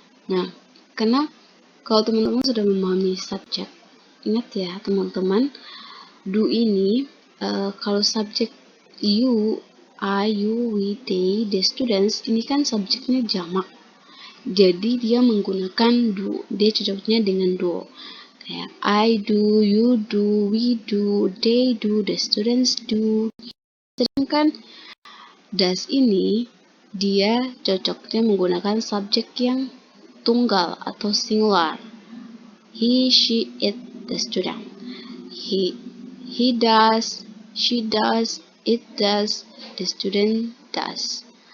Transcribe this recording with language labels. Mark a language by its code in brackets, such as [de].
[id] Nah, karena kalau teman-teman sudah memahami subjek, ingat ya teman-teman, do ini kalau subjek [en] you, I, you, we, they, the students, [id] ini kan subjeknya jamak. Jadi dia menggunakan do, dia cocoknya dengan do. [en] Kayak I do, you do, we do, they do, the students do. [id] Sedangkan does ini dia cocoknya menggunakan subjek yang tunggal atau singular. [en] He, she, it, the student. He does, she does, it does, the student does.